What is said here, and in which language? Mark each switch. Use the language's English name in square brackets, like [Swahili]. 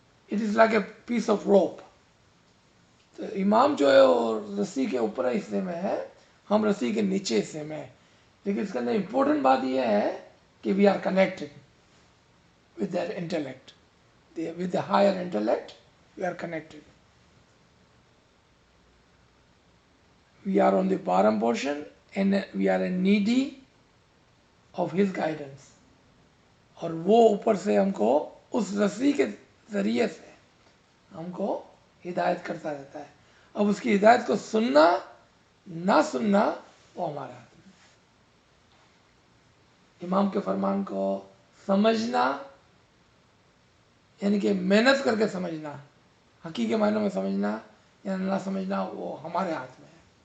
[English] It is like a piece of rope. [Urdu] تو امام جو ہے وہ رسی کے اوپر حصے میں ہے، ہم رسی کے نیچے حصے میں ہیں. لیکن اس کے اندر امپورٹنٹ بات یہ ہے کہ [English] We are connected with their intellect, with the higher intellect we are connected. We are on the bottom portion and we are in needy of his guidance. [Urdu] اور وہ اوپر سے ہم کو اس رسی کے ذریعے سے ہم کو ہدایت کرتا رہتا ہے. اب اس کی ہدایت کو سننا نہ سننا وہ ہمارا ہاتھ میں. امام کے فرمان کو سمجھنا یعنی کہ محنت کر کے سمجھنا، حقیقی معنوں میں سمجھنا یا نہ سمجھنا وہ ہمارے ہاتھ میں ہے.